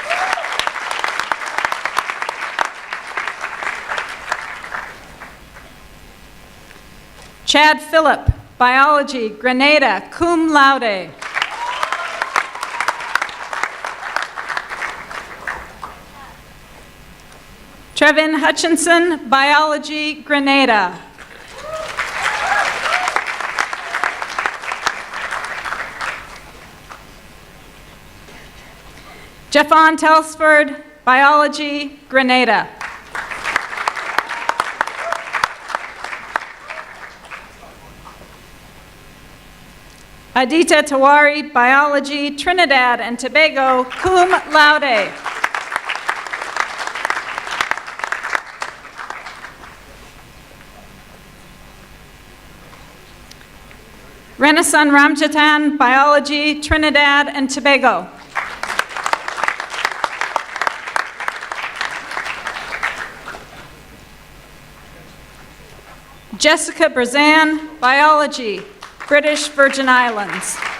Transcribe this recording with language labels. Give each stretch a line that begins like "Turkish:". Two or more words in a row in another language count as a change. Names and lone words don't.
English: Chad Phillip, Biology, Grenada,
Latin: cum laude.
English: Trevin Hutchinson, Biology, Grenada. Jeffon Telsford, Biology, Grenada. Adita Tawari, Biology, Trinidad and Tobago,
Latin: cum laude.
English: Renasan Ramjatan, Biology, Trinidad and Tobago. Jessica Brazan, Biology, British Virgin Islands.